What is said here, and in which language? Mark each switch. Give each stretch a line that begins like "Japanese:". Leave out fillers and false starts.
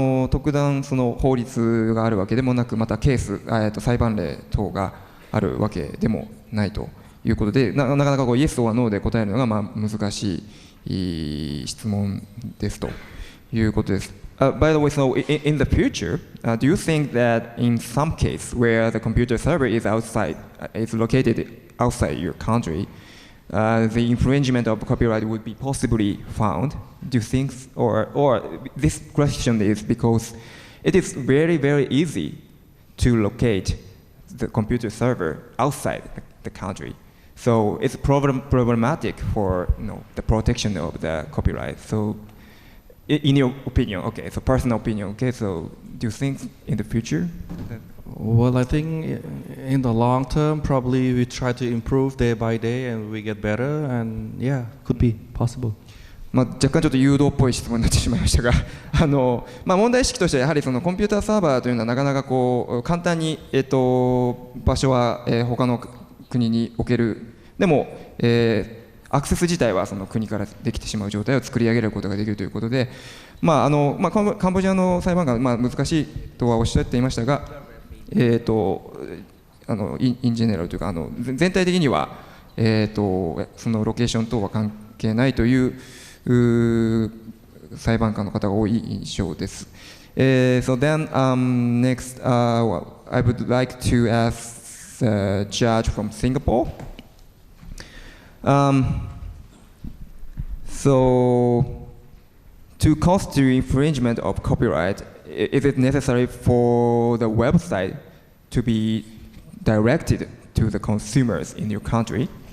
Japanese: 特段その法律があるわけでもなく、またケース、裁判例等があるわけでもないということで、なかなかイエス or ノーで答えるのが難しい質問ですということです。
English: By the way, so in the future, do you think that in some case where the computer server is located outside your country, the infringement of copyright would be possibly found? Do you think, or this question is because it is very, very easy to locate the computer server outside the country, so it's problematic for the protection of the copyright. So in your opinion, okay, so personal opinion, okay, so do you think in the future? Well, I think in the long term, probably we try to improve day by day and we get better, and yeah, could be possible.
Japanese: 若干ちょっと誘導っぽい質問になってしまいましたが問題意識としてはやはりそのコンピューターサーバーというのはなかなかこう簡単に、場所は、他の国に置けるでも、アクセス自体はその国からできてしまう状態を作り上げることができるということで、カンボジアの裁判官は難しいとはおっしゃっていましたが、インジェネラルというか全体的には、そのロケーション等は関係ないという裁判官の方が多い印象です。
English: So then, next, I would like to ask a judge from Singapore. So, to constitute infringement of copyright, is it necessary for the website to be directed to the consumers in your country?